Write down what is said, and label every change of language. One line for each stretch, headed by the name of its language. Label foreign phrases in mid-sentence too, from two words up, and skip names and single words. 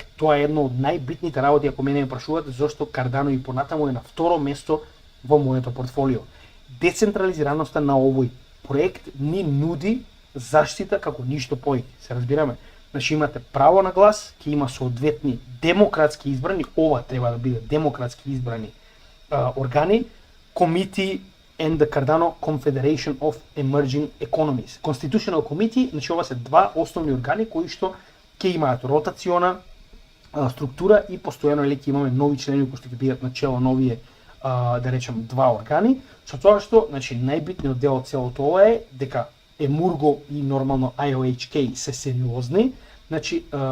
Macedonian: Тоа е едно од најбитните работи, ако мене ме прашувате, зашто Cardano и понатаму е на второ место во моето портфолио. Децентрализираноста на овој проект ни нуди заштита како ништо повеќе. Се разбираме? Значи имате право на глас, ќе има соодветни демократски избрани, ова треба да биде демократски избрани органи,
English: Committee and the Cardano Confederation of Emerging Economies. Constitutional Committee,
Macedonian: значи ова се два основни органи кои што ќе имаат ротациона структура и постојано ќе имаме нови члени кои што ќе бидат на чело на овие да речем два органи, со тоа што значи најбитниот дел од целото ова е дека Emurgo и нормално IOHK се сериозни, значи